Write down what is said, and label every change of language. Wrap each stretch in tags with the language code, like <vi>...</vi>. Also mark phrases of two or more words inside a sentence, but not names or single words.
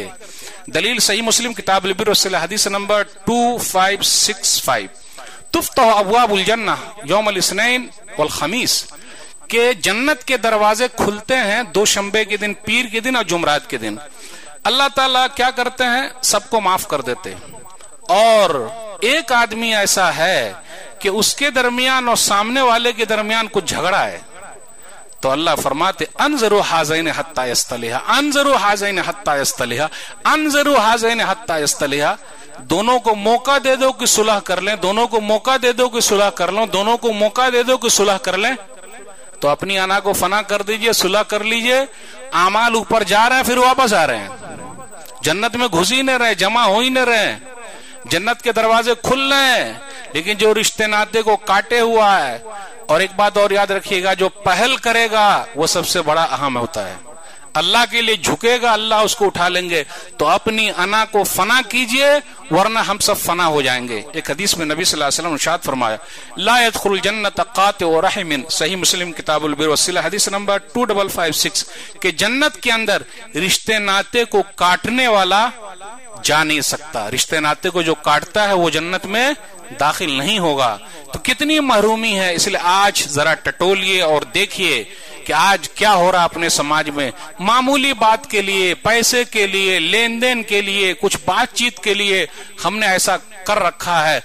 <ur>دلیل صحیح مسلم کتاب البر والصلہ حدیث نمبر 2565،</ur> <ar>تفتح ابواب الجنہ یوم الاثنین والخمیس،</ar> <ur>کہ جنت کے دروازے کھلتے ہیں دوشنبے کے دن، پیر کے دن اور جمعرات کے دن۔ اللہ تعالیٰ کیا کرتے ہیں؟ سب کو معاف کر دیتے، اور ایک آدمی ایسا ہے کہ اس کے درمیان اور سامنے والے کے درمیان کچھ جھگڑا ہے، تو اللہ فرماتے</ur> <ar>انظروا حاذین حتی یصطلحا، انظروا حاذین حتی یصطلحا، انظروا حاذین حتی یصطلحا،</ar> <ur>دونوں کو موقع دے دو کہ صلح کر لیں، دونوں کو موقع دے دو کہ صلح کر لیں، دونوں کو موقع دے دو کہ صلح کر لیں۔ تو اپنی انا کو فنا کر دیجئے، صلح کر لیجئے، اعمال اوپر جا رہے ہیں، پھر واپس آ رہے ہیں، جنت میں گھس ہی نہیں رہے، جمع ہو ہی نہیں رہے، جنت کے دروازے کھل رہے ہیں، لیکن جو رشتے ناطے کو کاٹے ہوا ہے۔ اور ایک بات اور یاد رکھیے گا، جو پہل کرے گا وہ سب سے بڑا اہم ہوتا ہے، اللہ کے لیے جھکے گا، اللہ اس کو اٹھا لیں گے۔ تو اپنی انا کو فنا کیجئے، ورنہ ہم سب فنا ہو جائیں گے۔ ایک حدیث میں نبی صلی اللہ علیہ وسلم نے ارشاد فرمایا،</ur> <ar>لا يدخل الجنت قاطع رحم،</ar> <ur>صحیح مسلم کتاب البر والصلہ حدیث نمبر 2556، کہ جنت کے اندر رشتے ناطے کو کاٹنے والا جا نہیں سکتا، رشتے ناطے کو جو کاٹتا ہے وہ جنت میں داخل نہیں ہوگا۔ تو کتنی محرومی ہے، اس لیے آج ذرا ٹٹولیے اور دیکھیے کہ آج کیا ہو رہا اپنے سماج میں، معمولی بات کے لیے، پیسے کے لیے، لین دین کے لیے، کچھ بات چیت کے لیے ہم نے ایسا کر رکھا ہے۔</ur>